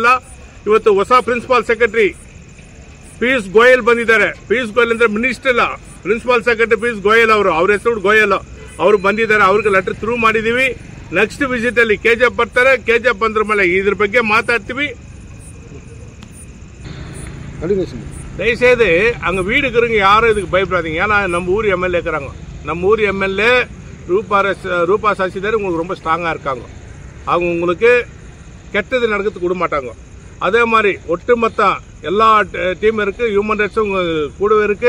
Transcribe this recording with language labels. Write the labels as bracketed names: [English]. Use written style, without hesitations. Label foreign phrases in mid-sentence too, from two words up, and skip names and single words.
[Kannada] ಇವತ್ತು ಹೊಸ [English] principal secretary [Kannada] ಪಿಯೂಷ್ ಗೋಯಲ್ ಬಂದಿದ್ದಾರೆ. ಪಿಯೂಷ್ ಗೋಯಲ್ ಅಂದ್ರೆ ಮಿನಿಸ್ಟರ್ ಇಲ್ಲ, [English] principal secretary [Kannada] ಪಿಯೂಷ್ ಗೋಯಲ್ ಅವರು, ಅವ್ರ ಹೆಸರು ಗೋಯಲ್. ಅವರು ಬಂದಿದ್ದಾರೆ, ಅವ್ರಿಗೆ [English] letter through [Kannada] ಮಾಡಿದೀವಿ. [English] next visit [Kannada] ಅಲ್ಲಿ KGF ಬರ್ತಾರೆ. KGF ಬಂದ್ರ ಮೇಲೆ ಇದ್ರ ಬಗ್ಗೆ ಮಾತಾಡ್ತೀವಿ. [Tamil] தயவுசெய்து அங்கே வீடு இருக்கிறவங்க யாரும் இதுக்கு பயப்படாதீங்க. ஏன்னா நம்ம ஊர் MLA இருக்கிறாங்க. நம்ம ஊர் MLA ரூபா சசிதர் உங்களுக்கு ரொம்ப ஸ்ட்ராங்காக இருக்காங்க. அவங்க உங்களுக்கு கெட்டது நடக்கிறதுக்கு விட மாட்டாங்க. அதே மாதிரி ஒட்டுமொத்த எல்லா டீம் இருக்கு, [English] human rights [Tamil] கூடவே இருக்கு.